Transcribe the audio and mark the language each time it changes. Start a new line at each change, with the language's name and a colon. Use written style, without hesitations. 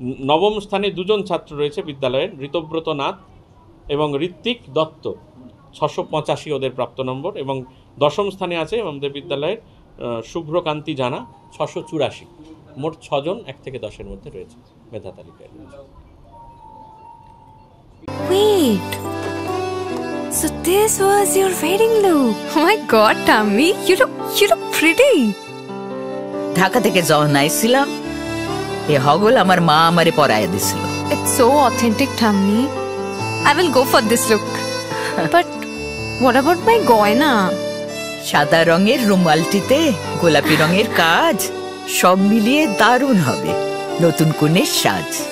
Bangla: 9ম স্থানে 2জন ছাত্র রয়েছে বিদ্যালয়ের, ঋতব্রত নাথ এবং ঋত্বিক দত্ত, 685 ওদের প্রাপ্ত নম্বর। এবং 10ম স্থানে আছে আমাদের বিদ্যালয়ের শুভ্রকান্তি জানা, 684। মোট 6জন 1 থেকে 10-এর মধ্যে রয়েছে মেধা তালিকায়।
English: Wait, so this was your wedding look? Oh my God, Tammy, you look pretty.
Bangla: Dhaka থেকে যখন আইছিলাম, এ হগল আমার মা আমারে পরাইয়া দিছিল।
English: It's so authentic, Tammy. I will go for this look. But what about my goina?
Bangla: সাদা রঙের রুমালটিতে গোলাপি রঙের কাজ, সব মিলিয়ে দারুণ হবে নতুন কনের সাজ।